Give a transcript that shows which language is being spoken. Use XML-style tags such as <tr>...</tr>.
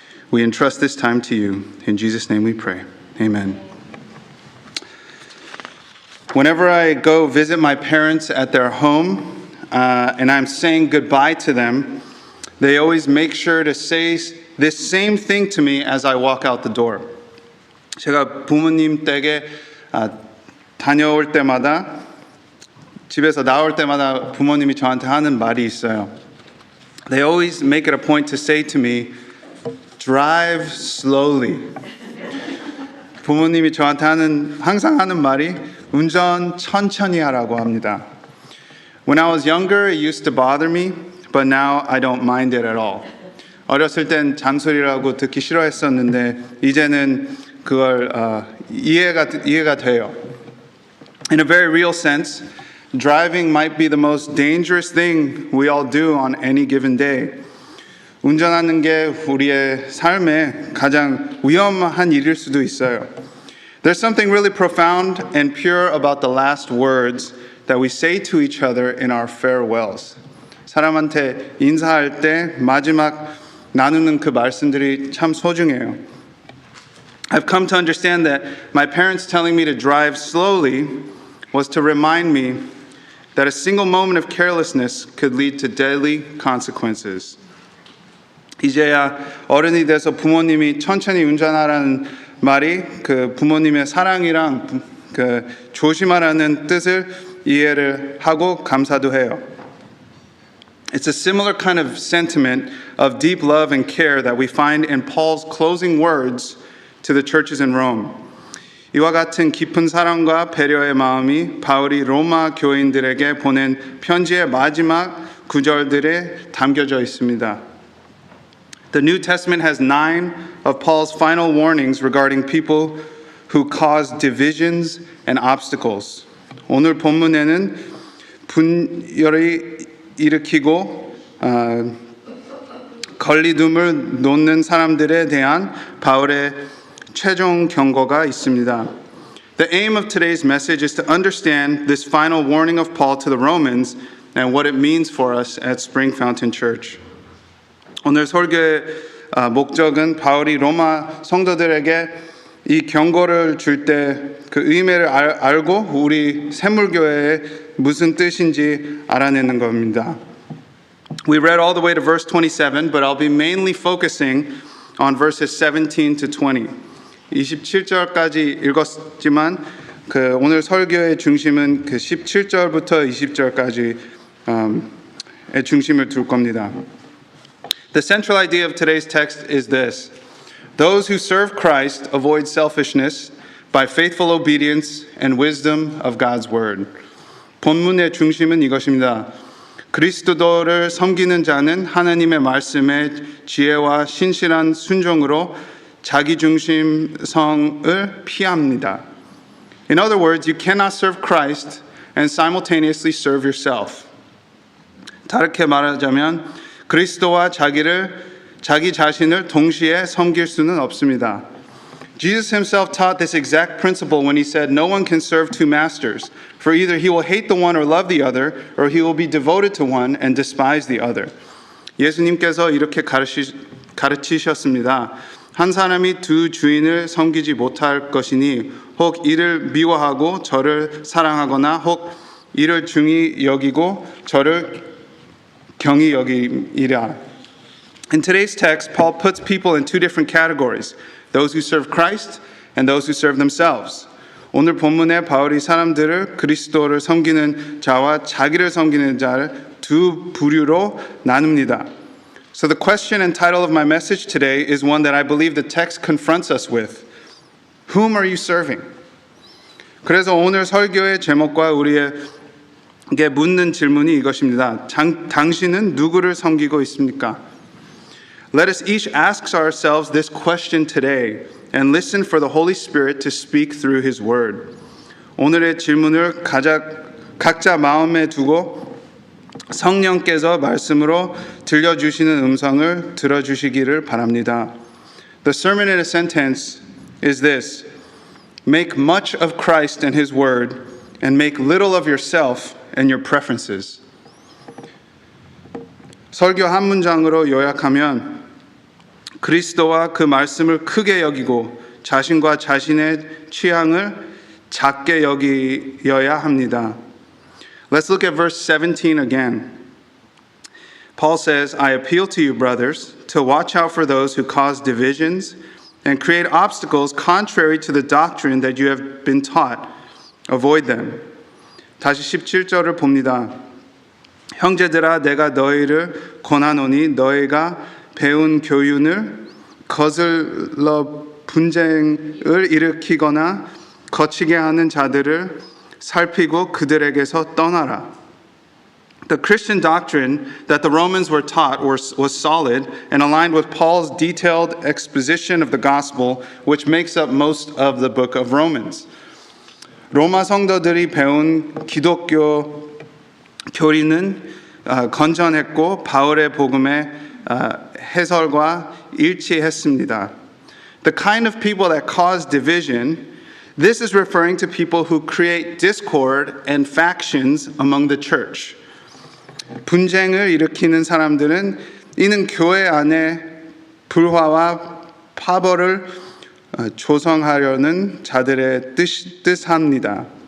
<en>We entrust this time to you. In Jesus' name we pray. Amen. Whenever I go visit my parents at their home, and I'm saying goodbye to them, they always make sure to say this same thing to me as I walk out the door.</en> <ko>제가 부모님 댁에 다녀올 때마다 집에서 나올 때마다 부모님이 저한테 하는 말이 있어요.</ko> <en>They always make it a point to say to me, drive slowly.</en> <ko>부모님이 저한테 항상 하는 말이 운전 천천히 하라고 합니다.</ko> <en>When I was younger, it used to bother me, but now I don't mind it at all.</en> <ko>어렸을 땐 잔소리라고 듣기 싫어했었는데 이제는 그걸 이해가 돼요.</ko> <en>In a very real sense, driving might be the most dangerous thing we all do on any given day.</en> <ko>운전하는 게 우리의 삶에 가장 위험한 일일 수도 있어요.</ko> <en>There's something really profound and pure about the last words that we say to each other in our farewells.</en> <ko>사람한테 인사할 때 마지막 나누는 그 말씀들이 참 소중해요.</ko> <en>I've come to understand that my parents telling me to drive slowly was to remind me that a single moment of carelessness could lead to deadly consequences.</en> <ko>이제야 어른이 돼서 부모님이 천천히 운전하라는 말이 그 부모님의 사랑이랑 그 조심하라는 뜻을 이해를 하고 감사도 해요.</ko> <en>It's a similar kind of sentiment of deep love and care that we find in Paul's closing words to the churches in Rome.</en> <ko>이와 같은 깊은 사랑과 배려의 마음이 바울이 로마 교인들에게 보낸 편지의 마지막 구절들에 담겨져 있습니다.</ko> <en>The New Testament has 9 of Paul's final warnings regarding people who cause divisions and obstacles.</en> <ko>오늘 본문에는 분열을 일으키고 걸리둠을 놓는 사람들에 대한 바울의 최종 경고가 있습니다.</ko> <en>The aim of today's message is to understand this final warning of Paul to the Romans and what it means for us at Spring Fountain Church.</en> <ko>오늘 설교의 목적은 바울이 로마 성도들에게 이 경고를 줄 때 그 의미를 알고 우리 샘물교회에 무슨 뜻인지 알아내는 겁니다.</ko> <en>We read all the way to verse 27, but I'll be mainly focusing on verses 17 to 20.</en> <ko>27절까지 읽었지만 그 오늘 설교의 중심은 그 17절부터 20절까지의 중심을 둘 겁니다.</ko> <en>The central idea of today's text is this. Those who serve Christ avoid selfishness by faithful obedience and wisdom of God's word.</en> <ko>본문의 중심은 이것입니다. 그리스도를 섬기는 자는 하나님의 말씀에 지혜와 신실한 순종으로 자기 중심성을 피합니다.</ko> <en>In other words, you cannot serve Christ and simultaneously serve yourself.</en> <ko>다르게 말하자면 그리스도와 자기 자신을 동시에 섬길 수는 없습니다.</ko> <en>Jesus himself taught this exact principle when he said, "No one can serve two masters, for either he will hate the one or love the other, or he will be devoted to one and despise the other."</en> <ko>예수님께서 이렇게 가르치셨습니다. 한 사람이 두 주인을 섬기지 못할 것이니 혹 이를 미워하고 저를 사랑하거나 혹 이를 중히 여기고 저를 경히 여기리라.</ko> <en>In today's text, Paul puts people in two different categories, those who serve Christ and those who serve themselves.</en> <ko>오늘 본문에 바울이 사람들을 그리스도를 섬기는 자와 자기를 섬기는 자를 두 부류로 나눕니다.</ko> <en>So the question and title of my message today is one that I believe the text confronts us with. Whom are you serving?</en> <ko>그래서 오늘 설교의 제목과 우리에게 묻는 질문이 이것입니다. 당신은 누구를 섬기고 있습니까?</ko> <en>Let us each ask ourselves this question today and listen for the Holy Spirit to speak through His Word.</en> <ko>오늘의 질문을 각자 마음에 두고 성령께서 말씀으로 들려주시는 음성을 들어주시기를 바랍니다.</ko> <en>The sermon in a sentence is this: Make much of Christ and His Word and make little of yourself and your preferences.</en> <ko>설교 한 문장으로 요약하면 그리스도와 그 말씀을 크게 여기고 자신과 자신의 취향을 작게 여겨야 합니다.</ko> <en>Let's look at verse 17 again. Paul says, I appeal to you, brothers, to watch out for those who cause divisions and create obstacles contrary to the doctrine that you have been taught. Avoid them.</en> <ko>다시 17절을 봅니다. 형제들아, 내가 너희를 권하노니 너희가 배운 교훈을 거슬러 분쟁을 일으키거나 거치게 하는 자들을 살피고 그들에게서 떠나라.</ko> <en>The Christian doctrine that the Romans were taught was solid and aligned with Paul's detailed exposition of the gospel, which makes up most of the book of Romans.</en> <ko>로마 성도들이 배운 기독교 교리는 건전했고 바울의 복음의 해설과 일치했습니다.</ko> <en>The kind of people that cause division, this is referring to people who create discord and factions among the church.</en> <ko>분쟁을 일으키는 사람들은 이는 교회 안에 불화와 파벌을 조성하려는 자들의 뜻합니다.</ko>